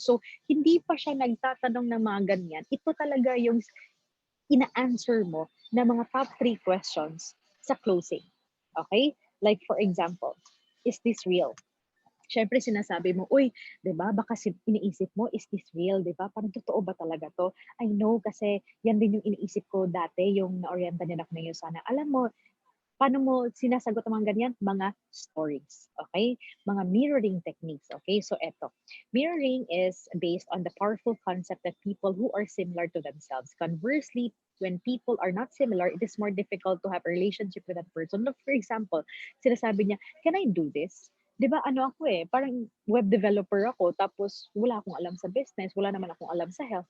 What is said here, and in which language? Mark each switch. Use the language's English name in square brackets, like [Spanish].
[Filipino] So, hindi pa siya nagtatanong ng mga ganyan. Ito talaga yung ina-answer mo na mga top 3 questions sa closing. [English] Okay? Like for example, is this real? [Filipino] Siyempre sinasabi mo, uy, 'di ba? Baka iniisip mo, [English] is this real, [Filipino] 'di ba? Parang totoo ba talaga 'to? [English] I know [Filipino] kasi yan din yung iniisip ko dati, yung na-orientan din ako ngayon sana. Alam mo, paano mo sinasagot ang mga ganyan? Mga stories, okay? Mga mirroring techniques, okay? [English] So eto, mirroring is based on the powerful concept that people who are similar to themselves. Conversely, when people are not similar, it is more difficult to have a relationship with that person. Look, for example, [Filipino] sinasabi niya, [English] can I do this? [Filipino] 'Di ba ano ako parang web developer ako tapos wala akong alam sa business, wala naman akong alam sa health.